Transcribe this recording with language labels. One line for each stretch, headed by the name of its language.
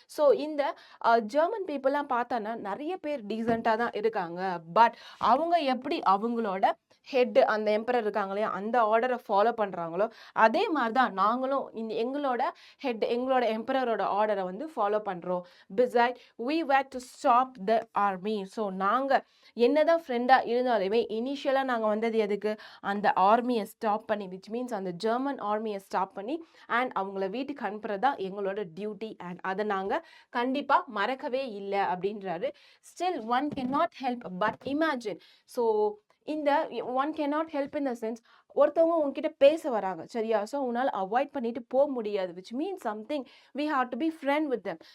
Tamil: So இந்த German பீப்புளெலாம் பார்த்தானா நிறைய பேர் டீசெண்டாக தான் இருக்காங்க. பட் அவங்க எப்படி அவங்களோட ஹெட், அந்த எம்பரர் இருக்காங்க இல்லையா, அந்த ஆர்டரை ஃபாலோ பண்ணுறாங்களோ அதே மாதிரி தான் நாங்களும் எங்களோட ஹெட், எங்களோட எம்பரரோட ஆர்டரை வந்து ஃபாலோ பண்ணுறோம்.
English: Beside we were to stop the army.
Tamil: So நாங்கள் என்னதான் ஃப்ரெண்டாக இருந்தாலுமே இனிஷியலாக நாங்கள் வந்தது எதுக்கு? அந்த ஆர்மியை ஸ்டாப் பண்ணி, விச் மீன்ஸ் அந்த ஜெர்மன் ஆர்மியை ஸ்டாப் பண்ணி அண்ட் அவங்கள வீட்டுக்கு அனுப்புறது தான் எங்களோட டியூட்டி. அண்ட் அதை நாங்கள் கண்டிப்பாக மறக்கவே இல்லை அப்படின்றாரு.
English: Still one can not help but imagine.
Tamil: So இந்த one can not help in the sense, ஒருத்தவங்க உங்ககிட்ட பேச வராங்க சரியா, ஸோ உன்னால் அவாய்ட் பண்ணிட்டு போக முடியாது, which means
English: Something we have to be friend with them.